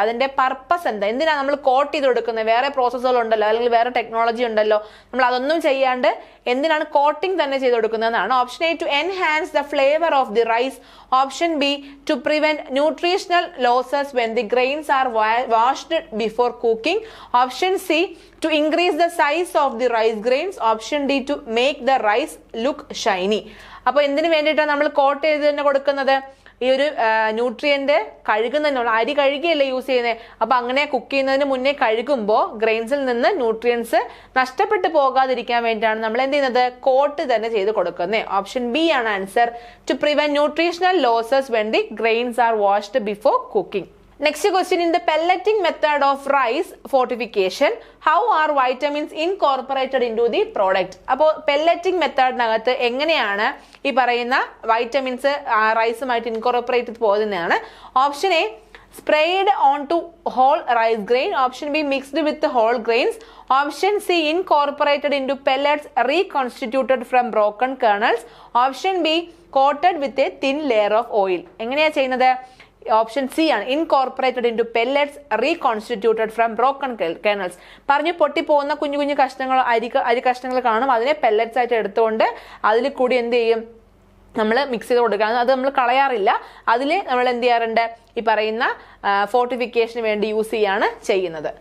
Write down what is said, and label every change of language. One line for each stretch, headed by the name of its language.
Malayalam: അതിന്റെ പർപ്പസ് എന്താ? എന്തിനാണ് നമ്മൾ കോട്ട് ചെയ്ത് കൊടുക്കുന്നത്? വേറെ പ്രോസസ്സുകൾ ഉണ്ടല്ലോ, അല്ലെങ്കിൽ വേറെ ടെക്നോളജി ഉണ്ടല്ലോ. നമ്മൾ അതൊന്നും ചെയ്യാണ്ട് എന്തിനാണ് കോട്ടിംഗ് തന്നെ ചെയ്ത് കൊടുക്കുന്നതെന്നാണ്.
English: Option A, to enhance the flavour of the rice. Option B, to prevent nutritional losses when the grains are washed before cooking. Option C, to increase the size of the rice grains. Option D, to make the rice look shiny.
Malayalam: അപ്പോൾ എന്തിനു വേണ്ടിയിട്ടാണ് നമ്മൾ coat ചെയ്ത് തന്നെ കൊടുക്കുന്നത്? ഈ ഒരു nutrient കഴുകുന്നതിനുള്ള, അരി കഴുകിയല്ലേ യൂസ് ചെയ്യുന്നത്. അപ്പൊ അങ്ങനെ കുക്ക് ചെയ്യുന്നതിന് മുന്നേ കഴുകുമ്പോൾ ഗ്രെയിൻസിൽ നിന്ന് ന്യൂട്രിയൻസ് നഷ്ടപ്പെട്ടു പോകാതിരിക്കാൻ വേണ്ടിയിട്ടാണ് നമ്മൾ എന്ത് ചെയ്യുന്നത്? കോട്ട് തന്നെ ചെയ്ത് കൊടുക്കുന്നത്. ഓപ്ഷൻ ബി ആണ് answer,
English: To prevent nutritional losses when the grains are washed before cooking. Next question, in the pelleting method of rice fortification, how are vitamins incorporated into the product?
Malayalam: അപ്പോൾ pelleting മെത്തേഡിനകത്ത് എങ്ങനെയാണ് ഈ പറയുന്ന vitamins റൈസുമായിട്ട് incorporate പോകുന്നതാണ്?
English: Option A, sprayed onto whole rice grain. Option B, mixed with whole grains. Option C, incorporated into pellets reconstituted from broken kernels. Option B, coated with a thin layer of oil.
Malayalam: എങ്ങനെയാ ചെയ്യുന്നത്? Option C ആണ്,
English: Incorporated into pellets reconstituted from broken kernels.
Malayalam: പറഞ്ഞു പൊട്ടിപ്പോകുന്ന കുഞ്ഞു കുഞ്ഞു കഷ്ണങ്ങൾ, അരി കഷ്ണങ്ങൾ കാണും, അതിനെ പെല്ലറ്റ്സ് ആയിട്ട് എടുത്തുകൊണ്ട് അതിൽ കൂടി എന്ത് ചെയ്യും, നമ്മൾ മിക്സ് ചെയ്ത് കൊടുക്കുക. അത് നമ്മൾ കളയാറില്ല. അതിൽ നമ്മൾ എന്ത് ചെയ്യാറുണ്ട്, ഈ പറയുന്ന ഫോർട്ടിഫിക്കേഷന് വേണ്ടി യൂസ് ചെയ്യാണ് ചെയ്യുന്നത്.